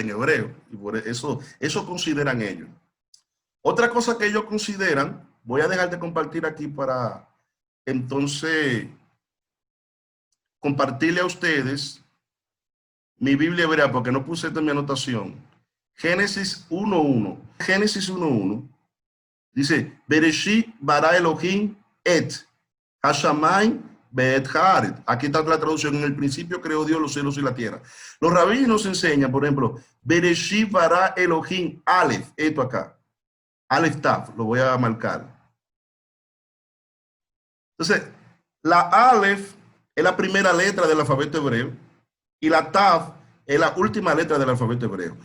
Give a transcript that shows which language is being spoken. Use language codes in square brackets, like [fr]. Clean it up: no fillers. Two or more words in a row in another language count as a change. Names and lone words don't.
[es] En hebreo, y por eso consideran ellos. Otra cosa que ellos consideran, voy a dejar de compartir aquí para entonces compartirle a ustedes mi Biblia hebrea, porque no puse esto en mi anotación. Génesis 1.1. Génesis 1.1 dice, [he] בראשית ברא אלוהים את השמים ואת הארץ. [es] Aquí está la traducción: en el principio creó Dios los cielos y la tierra. Los rabinos enseñan, por ejemplo, [he] בראשית ברא אלוהים אלף, [es] esto acá. [he] אלף תו, [es] lo voy a marcar. Entonces, la Aleph es la primera letra del alfabeto hebreo y la Tav es la última letra del alfabeto hebreo.